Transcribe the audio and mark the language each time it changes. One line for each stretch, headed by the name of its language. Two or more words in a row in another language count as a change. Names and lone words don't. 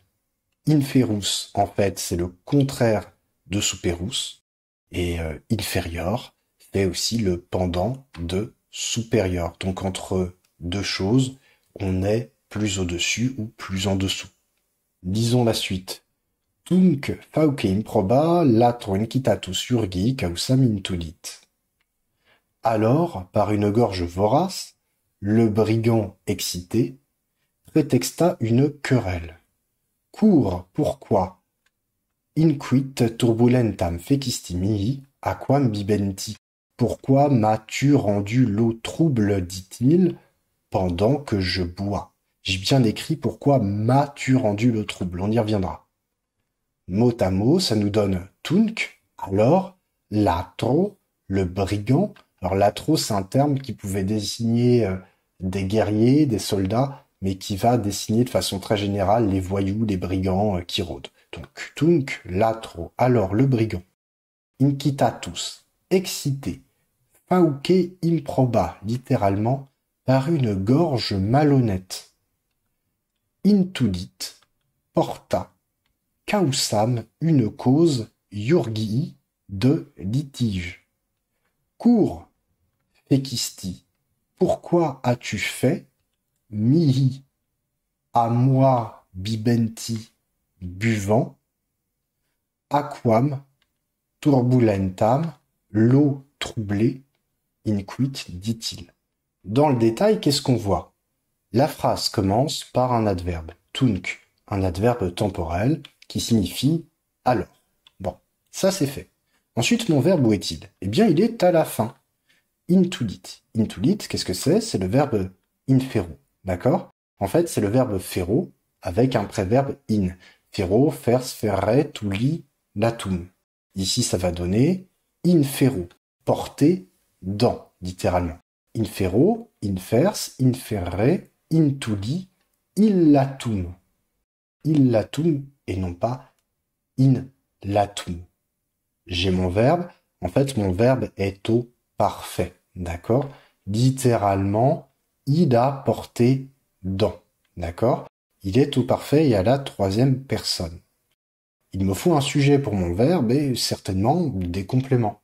French: Inferus, en fait, c'est le contraire de superus, et inférieur fait aussi le pendant de supérieur. Donc entre deux choses, on est plus au-dessus ou plus en dessous. Lisons la suite.
Latin: Tunc fauce improba latro incitatus urgi causam intulit.
French: Alors, par une gorge vorace, le brigand excité prétexta une querelle. Cours, pourquoi?
Latin: Inquit turbulentam fecisti mihi, aquam bibenti.
French: Pourquoi m'as-tu rendu l'eau trouble, dit-il, pendant que je bois? J'ai bien écrit pourquoi m'as-tu rendu l'eau trouble, on y reviendra. Mot à mot, ça nous donne tunc, alors, latro, le brigand. Alors latro, c'est un terme qui pouvait désigner des guerriers, des soldats, mais qui va désigner de façon très générale les voyous, les brigands qui rôdent. Donc
Latin: tunc, latro,
French: alors le brigand. Incitatus, excité.
Latin: Fauce improba,
French: littéralement, par une gorge malhonnête. Intulit, porta. Causam, une cause, iurgii, de litige. Cours, fecisti, pourquoi as-tu fait, mihi, à moi, bibenti, buvant,
Latin: aquam, turbulentam,
French: l'eau troublée, inquit, dit-il. Dans le détail, qu'est-ce qu'on voit? La phrase commence par un adverbe, tunc, un adverbe temporel, qui signifie « alors ». Bon, ça c'est fait. Ensuite, mon verbe, où est-il? Eh bien, il est à la fin. Intulit. Intulit, qu'est-ce que c'est? C'est le verbe infero, d'accord? En fait, c'est le verbe fero avec un préverbe in.
Latin: Fero, fers, ferre, tuli, latum.
French: Ici, ça va donner infero, porter dans, littéralement.
Latin: Infero, infers, inferre, intuli, illatum.
French: Illatum et non pas in latum. J'ai mon verbe. En fait, mon verbe est au parfait. D'accord? Littéralement, il a porté dans. D'accord? Il est au parfait et à la troisième personne. Il me faut un sujet pour mon verbe et certainement des compléments.